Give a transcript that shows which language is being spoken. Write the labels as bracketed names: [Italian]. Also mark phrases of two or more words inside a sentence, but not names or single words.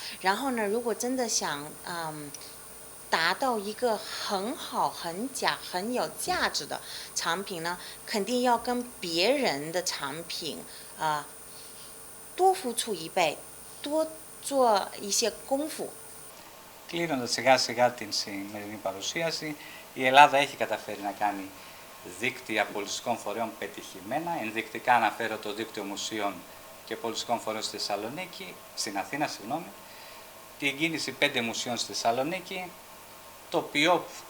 [Chinese] 然后呢，如果真的想达到一个很好、很有价值的产品呢，肯定要跟别人的产品多付出一倍，多做一些功夫。 [Greek] Κλείνοντας σιγά σιγά την σημερινή παρουσίαση, η Ελλάδα έχει καταφέρει να κάνει δίκτυα πολιτιστικών φορέων πετυχημένα. Ενδεικτικά αναφέρω το δίκτυο μουσείων και πολιτιστικών φορέων στη Θεσσαλονίκη, στην Αθήνα, την κίνηση 5 μουσείων στη Θεσσαλονίκη, το ΠΙΟΠ,